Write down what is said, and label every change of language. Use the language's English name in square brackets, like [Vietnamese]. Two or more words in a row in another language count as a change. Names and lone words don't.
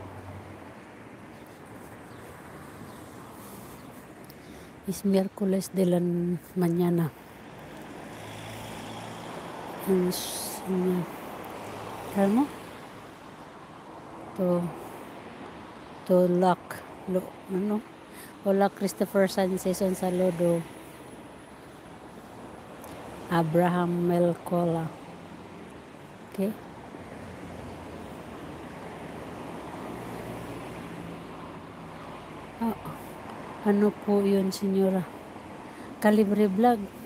[Spanish] Es miércoles de la mañana. [Filipino] Ano? [Spanish] Hola Christopher Sanchez, un saludo. Abraham Melcola. [Filipino] Okay. Ano po yun, senyora? Calibre Vlog.